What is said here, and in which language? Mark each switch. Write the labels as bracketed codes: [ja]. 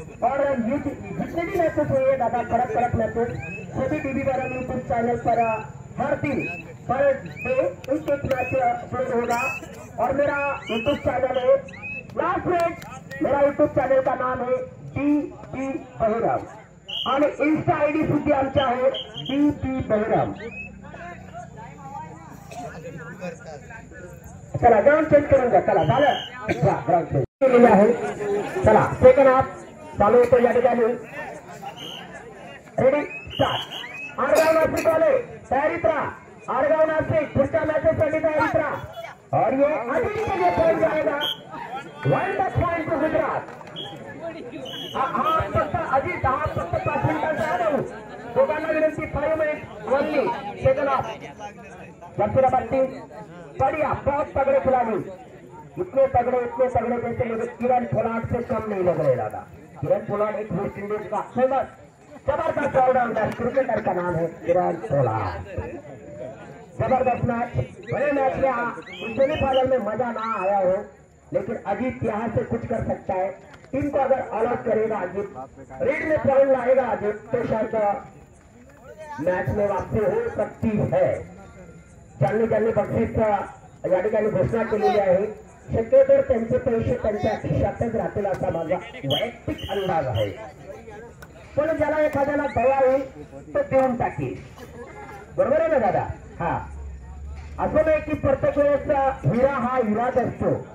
[hi] और ये जितने भी मैचेस हुए दादा, कड़क मैचेस सभी टीवी पर यूट्यूब चैनल पर हर दिन पर डे एक मैच अपलोड होगा। और मेरा यूट्यूब चैनल है लास्ट मैच, [mr] मेरा यूट्यूब चॅनल का नाम है DP बहिरम आणि इंस्टा आयडी सुद्धा आमचा आहे DP बहिरम। चला ग्राउंड चेंज करून घ्या, चला झालं, ग्राउंड चेंज केलेले आहे। चला सेकंड हाफ चालू होतो या ठिकाणी। Ready start. आडगाव नाशिक वाले तयारीत राहा, आडगाव नाशिक पुढच्या मॅचेससाठी तयारीत राहा। [hi] और ये अजीत के लिए पहुंच जाएगा 1 पॉइंट टू गुजरात। [mr] फक्त अजीत, हा फक्त 5 मिनिटांचा आहे। दोघांना विनंती 5 minute only second half. [hi] Jersey number 3 बढ़िया, बहुत तगड़े खिलाड़ी, इतने तगड़े जैसे मुझे किरण पोलार्ड से कम नहीं लग रहे दादा। किरण पोलार्ड एक वेस्ट इंडीज का फेमस जबरदस्त ऑलराउंडर क्रिकेटर का नाम है किरण पोलार्ड। जबरदस्त मैच, बड़े मैच में सेमीफाइनल में मजा ना आया हो, लेकिन अजीत यहाँ से कुछ कर सकता है। टीम को अगर अलर्ट करेगा अजीत, रेड में पॉइंट लाएगा अजीत, तो शायद मैच में वापसी हो सकती है। [mr] जाल्ली बक्षीस या ठिकाणी घोषणा केलेली आहे। शक्यतो त्यांचे पैसे त्यांच्या खिशातच राहतील असा माझा वैयक्तिक अंदाज आहे, पण ज्याला एखाद्याला दया होईल तो देऊन टाकील, बरोबर आहे ना दादा? हा, असं नाही की प्रत्येक वेळेस हिरा हा हिराच असतो।